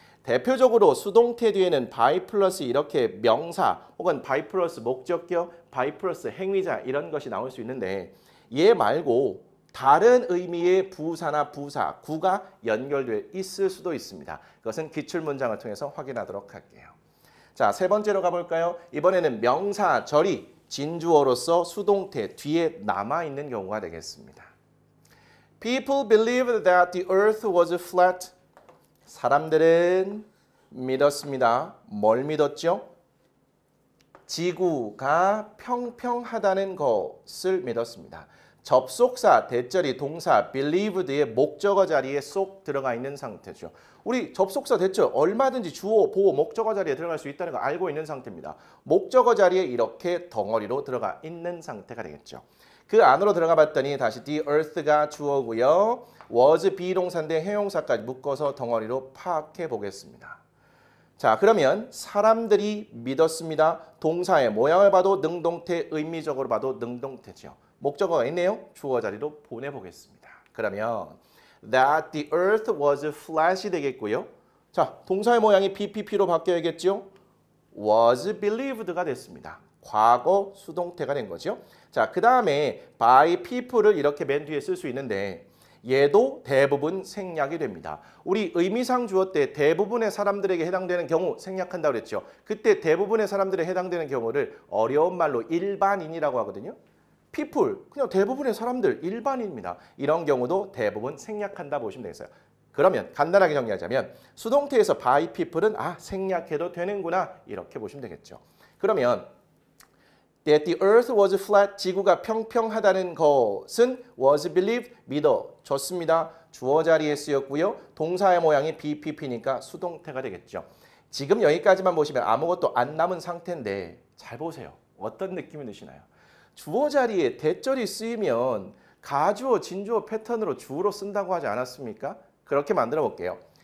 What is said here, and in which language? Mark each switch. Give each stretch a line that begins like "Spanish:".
Korean: 대표적으로 수동태 뒤에는 by 플러스 이렇게 명사 혹은 by 플러스 목적격, by 플러스 행위자 이런 것이 나올 수 있는데 얘 말고 다른 의미의 부사나 부사, 구가 연결돼 있을 수도 있습니다. 그것은 기출문장을 통해서 확인하도록 할게요. 자, 세 번째로 가볼까요? 이번에는 명사, 절이 진주어로서 수동태 뒤에 남아있는 경우가 되겠습니다.
English: People believed that the earth was flat.
Korean: 사람들은 믿었습니다. 뭘 믿었죠? 지구가 평평하다는 것을 믿었습니다. 접속사, 대절이, 동사, believed의 목적어 자리에 쏙 들어가 있는 상태죠. 우리 접속사, 대절 얼마든지 주어, 보어, 목적어 자리에 들어갈 수 있다는 거 알고 있는 상태입니다. 목적어 자리에 이렇게 덩어리로 들어가 있는 상태가 되겠죠. 그 안으로 들어가 봤더니 다시 the earth가 주어고요. was 비동사인데 형용사까지 묶어서 덩어리로 파악해 보겠습니다. 자, 그러면 사람들이 믿었습니다. 동사의 모양을 봐도 능동태, 의미적으로 봐도 능동태죠. 목적어가 있네요. 주어 자리로 보내보겠습니다. 그러면
English: that the earth was flat이
Korean: 되겠고요. 자, 동사의 모양이 BPP로 바뀌어야겠죠. was believed가 됐습니다. 과거 수동태가 된 거죠. 자, 그 다음에 by people를 이렇게 맨 뒤에 쓸 수 있는데 얘도 대부분 생략이 됩니다. 우리 의미상 주어 때 대부분의 사람들에게 해당되는 경우 생략한다고 그랬죠. 그때 대부분의 사람들에 해당되는 경우를 어려운 말로 일반인이라고 하거든요. people, 그냥 대부분의 사람들, 일반인입니다. 이런 경우도 대부분 생략한다 보시면 되겠어요. 그러면 간단하게 정리하자면 수동태에서 by people은 생략해도 되는구나 이렇게 보시면 되겠죠. 그러면
English: that the earth was flat,
Korean: 지구가 평평하다는 것은
English: was believed,
Korean: 믿어졌습니다. 주어 자리에 쓰였고요. 동사의 모양이 BPP니까 수동태가 되겠죠. 지금 여기까지만 보시면 아무것도 안 남은 상태인데 잘 보세요. 어떤 느낌이 드시나요? 주어 자리에 대절이 쓰이면 가주어, 진주어 패턴으로 주어로 쓴다고 하지 않았습니까? 그렇게 만들어 볼게요.